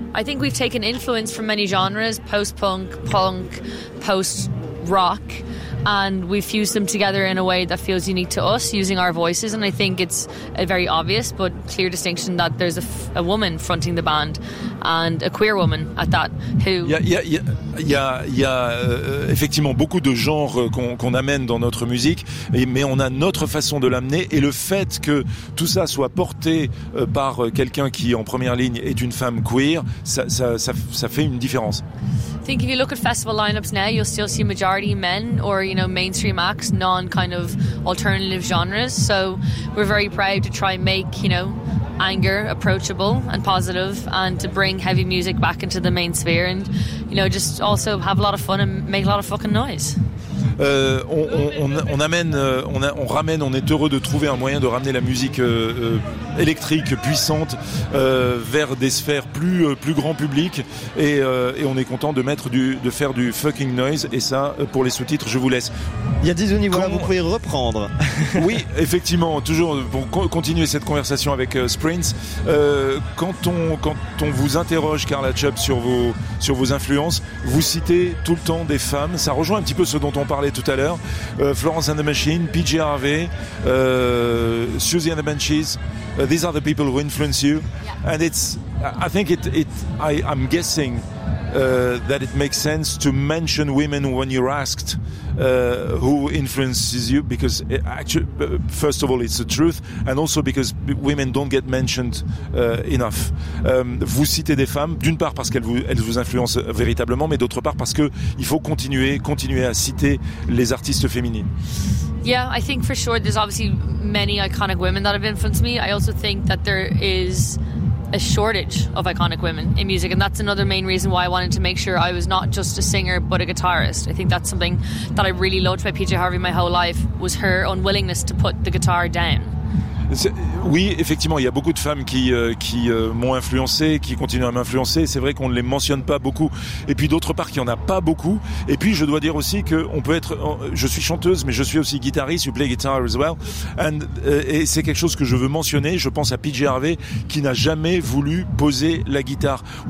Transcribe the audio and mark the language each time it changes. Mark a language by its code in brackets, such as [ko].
[en] I think we've taken influence from many genres, post-punk, punk, post-rock, and we've fused them together in a way that feels unique to us, using our voices, and I think it's a very obvious but clear distinction that there's a woman fronting the band, and a queer woman at that, who... [fr] Il y a effectivement beaucoup de genres qu'on amène dans notre musique, mais on a notre façon de l'amener, et le fait que tout ça soit porté par quelqu'un qui, en première ligne, est une femme queer, ça fait une différence. [en] I think if you look at festival lineups now, you'll still see majority men, or, you know, mainstream acts, non kind of alternative genres. So we're very proud to try and make, you know, anger approachable and positive, and to bring heavy music back into the main sphere, and, you know, just also have a lot of fun and make a lot of fucking noise. [fr] On est heureux de trouver un moyen de ramener la musique électrique puissante vers des sphères plus grand public, et on est content de faire du [en] fucking noise, [fr] et ça, pour les sous-titres, je vous laisse. Il y a 10 niveaux, vous pouvez reprendre. Oui, effectivement, toujours pour continuer cette conversation avec Sprints. Quand on vous interroge, Carla Chubb, sur vos influences, vous citez tout le temps des femmes. Ça rejoint un petit peu ce dont on parlait tout à l'heure. Florence and the Machine, PJ Harvey, Suzy and the Banshees. [en] These are the people who influence you. Yeah. And it's, I think I'm guessing that it makes sense to mention women when you're asked who influences you, because actually, first of all, it's the truth, and also because women don't get mentioned enough. [fr] Vous citez des femmes, d'une part parce qu'elles vous influencent véritablement, mais d'autre part parce qu'il faut continuer à citer les artistes féminines. [en] Yeah, I think for sure there's obviously many iconic women that have influenced me. I also think that there is a shortage of iconic women in music, and that's another main reason why I wanted to make sure I was not just a singer but a guitarist. I think that's something that I really loved about PJ Harvey my whole life, was her unwillingness to put the guitar down. [fr] Oui, effectivement, il y a beaucoup de femmes qui m'ont influencé, qui continuent à m'influencer. C'est vrai qu'on ne les mentionne pas beaucoup. Et puis d'autre part, qu'il n'y en a pas beaucoup. Et puis je dois dire aussi que je suis chanteuse, mais je suis aussi guitariste. [en] You play guitar as well. [fr] Et c'est quelque chose que je veux mentionner. Je pense à PJ Harvey, qui n'a jamais voulu poser la guitare.